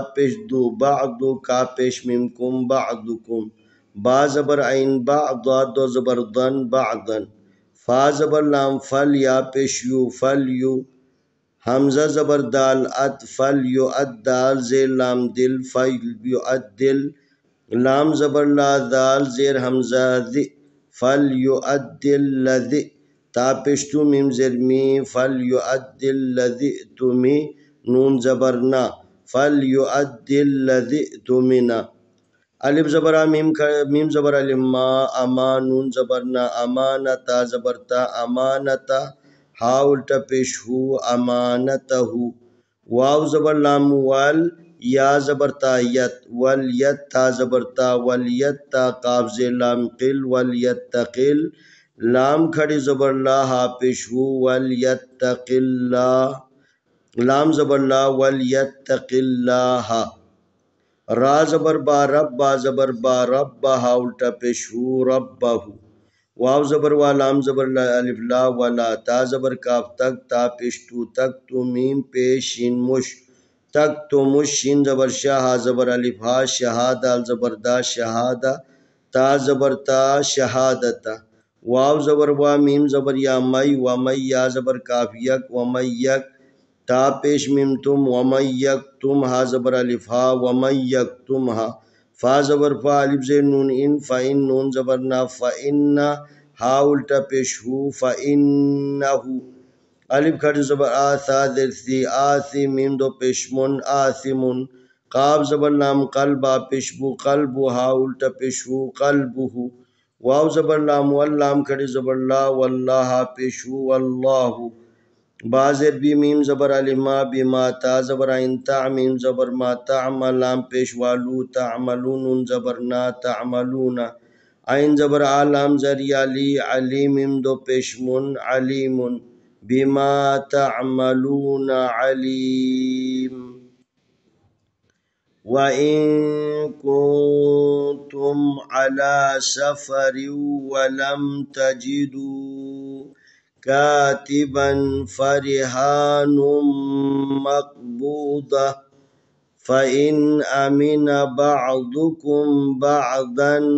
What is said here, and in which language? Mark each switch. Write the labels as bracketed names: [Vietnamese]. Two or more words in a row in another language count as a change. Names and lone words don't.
[Urdu] پیش دو بعدو کا پیش میم کم بعدکم با زبر عین با ضاد دو زبر ضن بعضن فا زبر لام فل یا پیش یو فل یو حمزہ زبر دال ات فل یو اد دال زیر لام دل فل یو اد دل لام زبر لا دال زیر حمزہ ذی فل یو اد دل لذی تا پیشتو میم زیر می فل یو اد دل لذی تمی نون زبرنا [Arabic] فليؤدي الذي اؤتمن. [Urdu] الف زبر میم زبر الما اما نون زبرنا امانتا زبرتا امانتا ہا الٹا پیش ہو امانتہ واو زبر لام وال یا زبرتا یت والیت تا زبرتا والیت تا قابض لام قل والیتقل لام کھڑی زبر لا ہا پیش ہو والیتق اللہ لام زبر لا والیتق اللہ را زبر با رب با زبر با رب ہا الٹا پیش ہو ربہ واو زبر وا لام زبر لا الف لا ولا تا زبر کاف تک تا پیش تو تک تو میم پیش شین مش تک تو مش شین زبر شاہ ہا زبر الف ہا شہادہ زبر دا شہادہ تا زبر تا شہادتا واو زبر وا میم زبر یا مئی و مئی یا زبر کاف یک و مئی یک تا پیش میم تم و مئی یک تم ہا زبر الف ہا و مئی یک تم ہا فا زبر فا الف زیر نون ان فا ان نون زبر نا فا ان ہا الٹا پیش ہو فا انہو الف کھڑ زبر آثا در سی آثی میم دو پیشمن آثمن قاب زبر لام قلبا پیشبو قلبو ہا الٹا پیشو قلبو واو زبر لام واللام کھڑی زبر لا واللہ پیشو واللہ بازر بی میم زبر علما بما تا زبر عین تا میم زبر ما تعمل لام پیش والو تعملون نون زبر نا تعملون عین زبر آلام زری علی علی میم دو پیشمن علیمن [Arabic] بما تعملون علیم وَإِن كُنتُمْ عَلَى سَفَرٍ وَلَمْ تَجِدُوا كَاتِبًا فَرِهَانٌ مَقْبُوضَةٌ فَإِنْ أَمِنَ بَعْضُكُمْ بَعْضًا